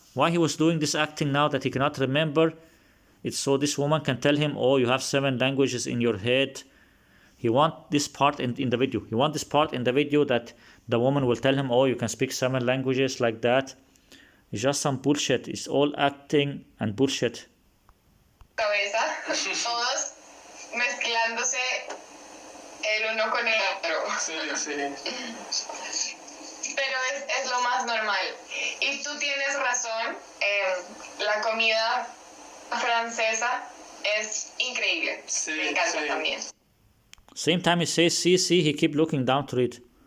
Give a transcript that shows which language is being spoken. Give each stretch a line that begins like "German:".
English: Why he was doing this acting now that he cannot remember? It's so this woman can tell him, oh, you have 7 languages in your head. He want this part in the video. He want this part in the video that the woman will tell him, oh, you can speak 7 languages like that. It's just some bullshit. It's all acting and bullshit.
Spanish: Cabeza, todos mezclándose el uno con el otro. Sí, sí. Pero es lo más normal. Y tú tienes razón, la comida francesa es increíble. Sí, me encanta sí. también.
English: Same time he says see, he keep looking down to it.